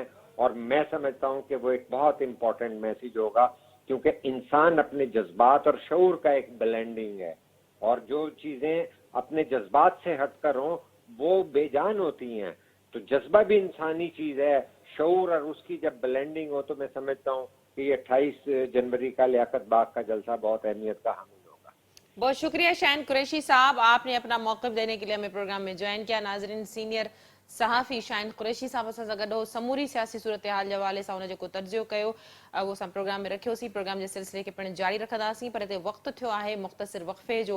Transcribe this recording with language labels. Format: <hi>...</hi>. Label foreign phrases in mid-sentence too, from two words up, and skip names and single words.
<ur>اور میں سمجھتا ہوں کہ وہ ایک بہت</ur> <en>important message</en> <ur>ہوگا, کیونکہ انسان اپنے جذبات اور شعور کا ایک بلینڈنگ ہے, اور جو چیزیں اپنے جذبات سے ہٹ کر ہوں وہ بے جان ہوتی ہیں. تو جذبہ بھی انسانی چیز ہے, شعور اور اس کی جب بلینڈنگ ہو تو میں سمجھتا ہوں کہ یہ 28 جنوری کا لیاقت باغ کا جلسہ بہت اہمیت کا حامل ہوگا. بہت شکریہ شاہین قریشی صاحب, آپ نے اپنا موقف دینے کے لیے ہمیں پروگرام میں جوائن کیا.</ur> <sd>ناظرین, سینئر सहाफ़ी शाहिन क़ुरैशी साहब असां सां गॾु समूरी सियासी सूरत हाल जे हवाले सां हुन जेको तर्जुमो कयो उहो असां प्रोग्राम में रखियोसीं। प्रोग्राम जे सिलसिले खे पिणु जारी रखंदासीं, पर हिते वक़्तु थियो आहे मुख़्तसिर वक़फ़े जो।</sd>